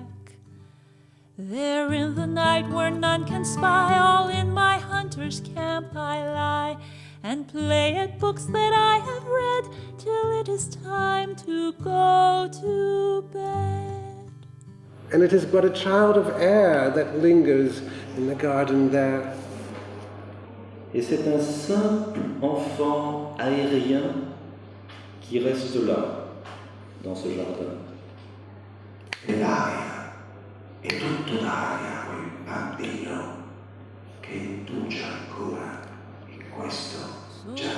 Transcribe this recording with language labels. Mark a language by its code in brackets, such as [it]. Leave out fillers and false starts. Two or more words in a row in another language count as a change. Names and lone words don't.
[en] There in the night where none can spy, all in my hunter's camp I lie, and play at books that I have read, till it is time to go to bed. And it is but a child of air that lingers in the garden there. [fr] Et c'est un simple enfant aérien qui reste là, dans ce jardin. [it] E l'aria, è tutto d'aria quel bambino che indugia ancora in questo giardino.